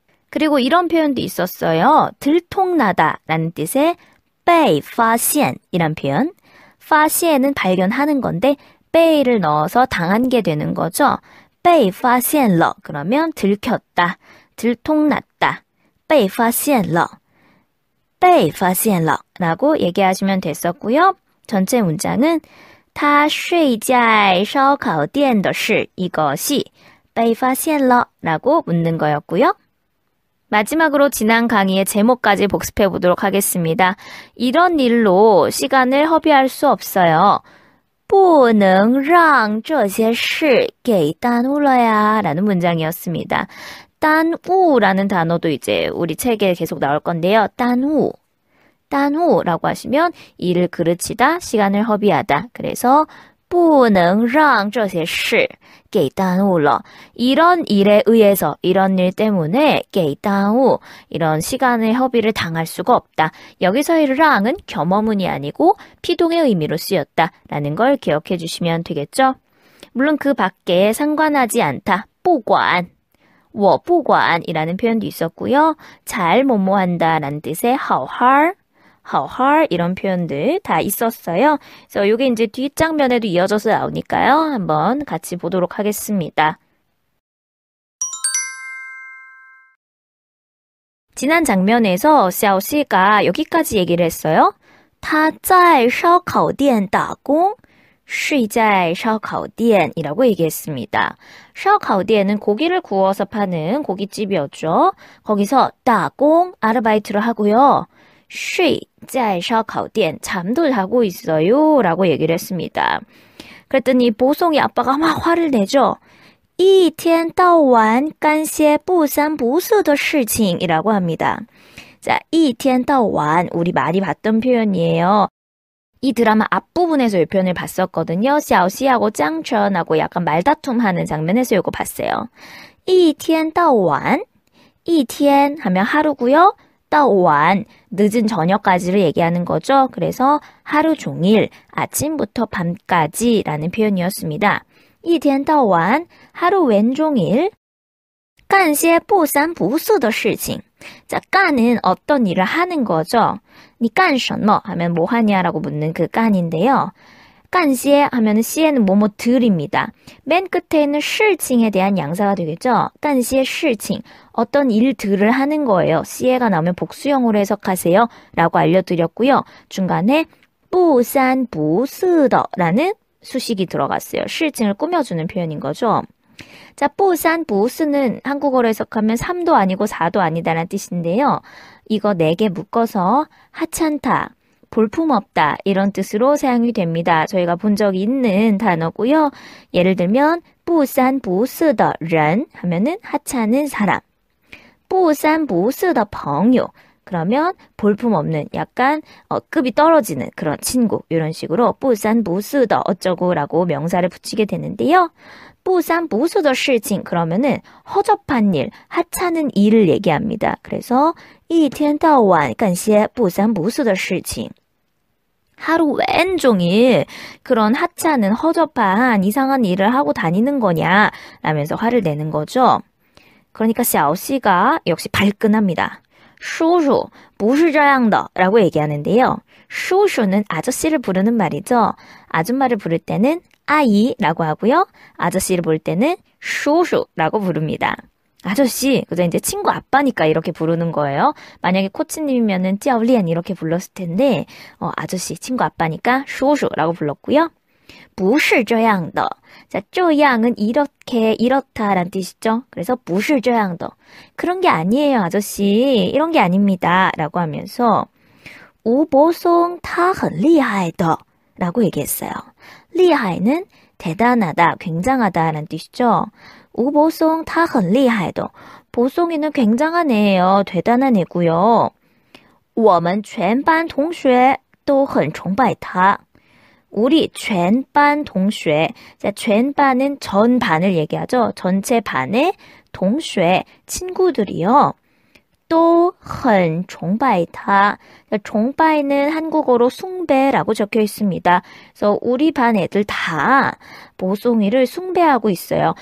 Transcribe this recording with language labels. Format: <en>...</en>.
<ko>그리고 이런 표현도 있었어요. 들통나다 라는 뜻의 被发现이란 표현. 发现은 발견하는 건데 被를 넣어서 당한 게 되는 거죠. 被发现了 그러면 들켰다, 들통났다. 被发现了, 被发现了라고 얘기하시면 됐었고요. 전체 문장은</ko> <zh>他睡在烧烤店的事</zh> <ko>이것이 被发现了라고 묻는 거였고요. 마지막으로 지난 강의의 제목까지 복습해 보도록 하겠습니다. 이런 일로 시간을 허비할 수 없어요.</ko> <zh>不能让这些事给耽误了呀</zh> <ko>라는 문장이었습니다. 耽误라는 단어도 이제 우리 책에 계속 나올 건데요.</ko> <zh>耽误.</zh> <ko>耽误라고 하시면 일을 그르치다, 시간을 허비하다. 그래서</ko> <zh>不能让这些事给耽误了.</zh> <ko>이런 일에 의해서, 이런 일 때문에 给耽误, 이런 시간의 허비를 당할 수가 없다. 여기서의 랑은 겸어문이 아니고 피동의 의미로 쓰였다라는 걸 기억해 주시면 되겠죠. 물론 그 밖에 상관하지 않다, 不管, 我不管이라는 표현도 있었고요. 잘 뭐뭐한다 라는 뜻의 好好, 好好 이런 표현들 다 있었어요. 그래서 이게 이제 뒷장면에도 이어져서 나오니까요. 한번 같이 보도록 하겠습니다. 지난 장면에서 샤오씨가 여기까지 얘기를 했어요.</ko> <zh>他在烧烤店打工睡在烧烤店</zh> <ko>이라고 얘기했습니다. 烧烤店은 고기를 구워서 파는 고깃집이었죠. 거기서 打工 아르바이트를 하고요. 睡在烧烤店 잠도 자고 있어요 라고 얘기를 했습니다. 그랬더니 보송이 아빠가 막 화를 내죠.</ko> <zh>一天到晚干些不三不四的事情</zh> <ko>이라고 합니다. 자, 一天到晚 우리 많이 봤던 표현이에요. 이 드라마 앞부분에서 이 표현을 봤었거든요. 샤오씨하고 짱천하고 약간 말다툼하는 장면에서 이거 봤어요. 一天到晚 一天하면 하루고요. 到晚 늦은 저녁까지를 얘기하는 거죠. 그래서 하루 종일 아침부터 밤까지 라는 표현이었습니다.</ko> <zh>一天到晚</zh> <ko>하루 왼종일</ko> <zh>干些不三不四的事情.</zh> <ko>자, 깐은 어떤 일을 하는 거죠. 你干什么 하면 뭐 하냐라고 묻는 그 깐인데요. 干些 하면 시에는 뭐뭐들입니다. 맨 끝에 있는 事情에 대한 양사가 되겠죠. 干些事情 어떤 일들을 하는 거예요. 시에가 나오면 복수형으로 해석하세요 라고 알려드렸고요. 중간에 不三不四的라는 수식이 들어갔어요. 事情을 꾸며주는 표현인 거죠. 자, 不三不四는 한국어로 해석하면 3도 아니고 4도 아니다라는 뜻인데요. 이거 4개 묶어서 하찮다, 볼품없다 이런 뜻으로 사용이 됩니다. 저희가 본 적이 있는 단어고요. 예를 들면 不三不四的人 하면은 하찮은 사람, 不三不四的朋友 그러면 볼품없는 약간 급이 떨어지는 그런 친구 이런 식으로 不三不四的 어쩌고라고 명사를 붙이게 되는데요. 不三不四的事情 그러면은 허접한 일, 하찮은 일을 얘기합니다. 그래서</ko> <zh>一天到晚干些不三不四的事情.</zh> <ko>하루 왼종일 그런 하찮은 허접한 이상한 일을 하고 다니는 거냐 라면서 화를 내는 거죠. 그러니까 샤오씨가 역시 발끈합니다.</ko> <zh>叔叔不是这样的</zh> <ko>라고 얘기하는데요. 叔叔는 아저씨를 부르는 말이죠. 아줌마를 부를 때는 아이라고 하고요. 아저씨를 부를 때는 叔叔라고 부릅니다. 아저씨, 그죠? 이제 친구 아빠니까 이렇게 부르는 거예요. 만약에 코치님이면은 찌아올리안 이렇게 불렀을 텐데, 아저씨, 친구 아빠니까 叔叔라고 불렀고요.</ko> <zh>不是这样的.</zh> <ko>자, 这样은 이렇게, 이렇다란 뜻이죠. 그래서</ko> <zh>不是这样的.</zh> <ko>그런 게 아니에요, 아저씨. 이런 게 아닙니다. 라고 하면서</ko> <zh>吴柏松他很厉害的</zh> <ko>라고 얘기했어요. 厉害는 대단하다, 굉장하다라는 뜻이죠.</ko> <zh>吴柏松他很厉害的.</zh> <ko>보송이는 굉장한 애예요. 대단한 애고요.</ko> <zh>我们全班同学都很崇拜他.</zh> <ko>우리全班 동쉐. 자, 全班은 전 반을 얘기하죠. 전체 반의 동쉐, 친구들이요. 또,</ko> <zh>很崇拜他.</zh> <ko>崇拜는 한국어로 숭배라고 적혀 있습니다. 그래서 우리 반 애들 다 보송이를 숭배하고 있어요.</ko>